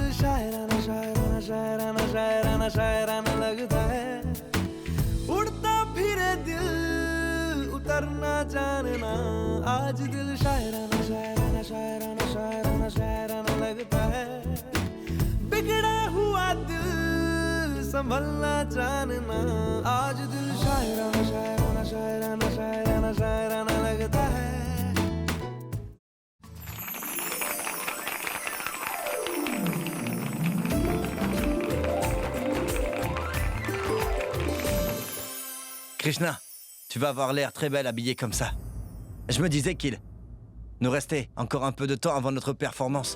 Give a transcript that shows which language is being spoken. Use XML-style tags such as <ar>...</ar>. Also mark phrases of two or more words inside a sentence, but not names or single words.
<hi>शायराना शायराना शायराना शायराना शायराना लगता है उड़ता फिरे दिल उतरना जानना आज दिल शायराना शायराना शायराना शायराना शायराना लगता है बिगड़ा हुआ दिल संभलना जानना आज दिल शायराना शायराना शायराना शायराना शायराना लगता है</hi> <fr>Krishna, tu vas avoir l'air très belle habillée comme ça. Je me disais qu'il nous restait encore un peu de temps avant notre performance.</fr>